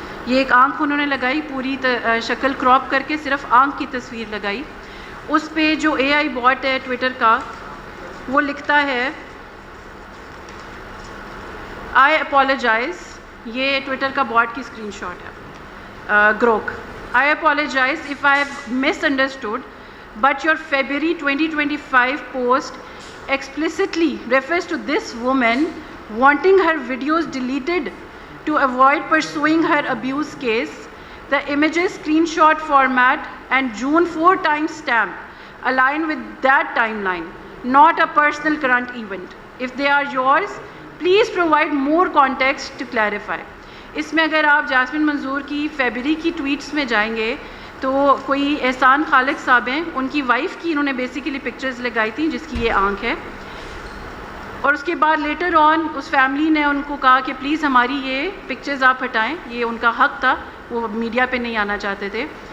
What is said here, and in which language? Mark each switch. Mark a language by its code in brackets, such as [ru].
[ur] یہ ایک آنکھ انہوں نے لگائی، پوری شکل کراپ کر کے صرف آنکھ کی تصویر لگائی. اس پہ جو AI بوٹ ہے ٹویٹر کا، وہ لکھتا ہے [en] I apologize. [ur] یہ ٹویٹر کا بوٹ کی اسکرین شاٹ ہے گروک. [en] I apologize if I have misunderstood, but your February 2025 post explicitly refers to this woman wanting her videos deleted to avoid pursuing her abuse case. The images screenshot format and June 4 timestamp align with that timeline, not a personal current event. If they are yours, please provide more context to clarify. [ur] اس میں اگر آپ jasmine منظور کی فیبری کی tweets میں جائیں گے تو کوئی احسان خالق صاحب ہیں، ان کی وائف کی انہوں نے بیسیکلی پکچرز لگائی تھیں جس کی یہ آنکھ ہے. اور اس کے بعد لیٹر آن اس فیملی نے ان کو کہا کہ پلیز ہماری یہ پکچرز آپ ہٹائیں، یہ ان کا حق تھا، وہ میڈیا پہ نہیں آنا چاہتے تھے.